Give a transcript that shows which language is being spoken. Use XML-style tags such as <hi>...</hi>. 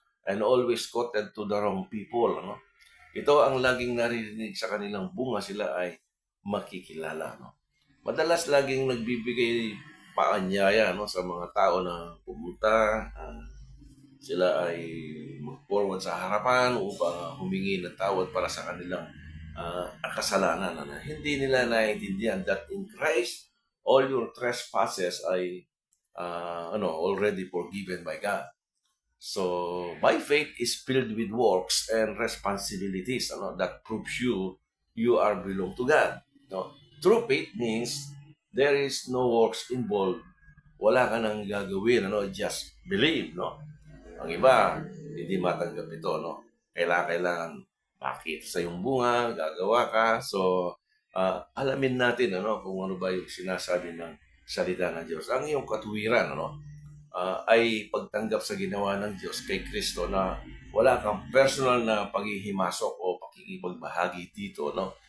<en>And always quoted to the wrong people, no?</en> <tl>Ito ang laging naririnig sa kanilang bunga, sila ay makikilala, no? Madalas laging nagbibigay paanyaya, no, sa mga tao na pumunta, sila ay mag-forward sa harapan upang humingi ng tawad para sa kanilang kasalanan. Hindi nila naiintindihan</tl> <en>that in Christ, all your trespasses ay already forgiven by God. So, by faith is filled with works and responsibilities, that proves you are belong to God. No? True faith means there is no works involved.</en> <tl>Wala ka nang gagawin,</tl> <en>just believe,</en> <tl>no? Ang iba, hindi matanggap ito, no? Kailangan makita sa yung bunga, gagawa ka. So, alamin natin, kung ano ba yung sinasabi ng salita ng Diyos. Ang iyong katuwiran, ay pagtanggap sa ginawa ng Diyos kay Kristo na wala kang personal na paghihimasok o pakikipagbahagi dito, no?</tl>